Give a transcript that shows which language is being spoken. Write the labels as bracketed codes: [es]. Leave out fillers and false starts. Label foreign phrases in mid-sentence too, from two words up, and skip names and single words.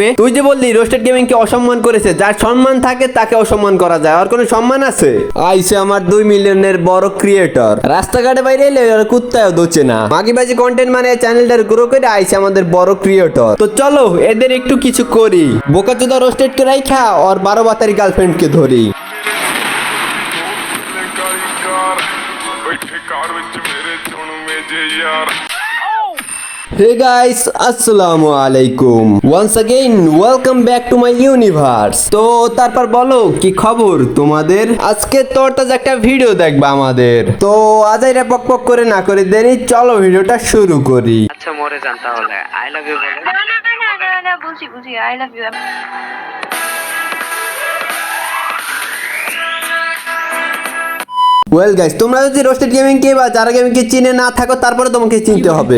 [bn] তুই যে বললি রোস্টেড গেমিং কে অসম্মান করেছে, যার সম্মান থাকে তাকে অসম্মান করা যায়, আর কোনো সম্মান আছে? আইসে আমার 2 মিলিয়নের বড় ক্রিয়েটর, রাস্তাঘাটে বাইরে এলে ওর কুত্তায়ও দোচে না। মাগিবাজি কন্টেন্ট মানে চ্যানেলটার গ্রো করে আইসে আমাদের বড় ক্রিয়েটর। তো চলো এদের একটু কিছু করি, বোকাচোদা রোস্টেড কে রাইখা ওর 12 বাতারি গার্লফ্রেন্ডকে ধরি। [pa] ਬੈਠੇ ਕਾਰ ਵਿੱਚ ਮੇਰੇ ਚੁਣ ਮੇਜੇ ਯਾਰ [en] Hey guys, [ar] السلام عليكم. [en] Once again, welcome back to my universe. [bn] তো তারপর বলো কি খবর তোমাদের? আজকে তোর তাজা একটা ভিডিও দেখবা আমাদের। তো আজাইরা পক পক করে না করে দেরি, চলো ভিডিওটা শুরু করি। আচ্ছা মরে যান তাহলে [en] I love you [bn] বলে না বুঝি [en] I love you Well guys, [bn] তোমরা যদি রোস্টেড গেমিং কে বা যারা গেমিং কে চিনে না থাকো, তারপরে তোমাকে চিনতে হবে।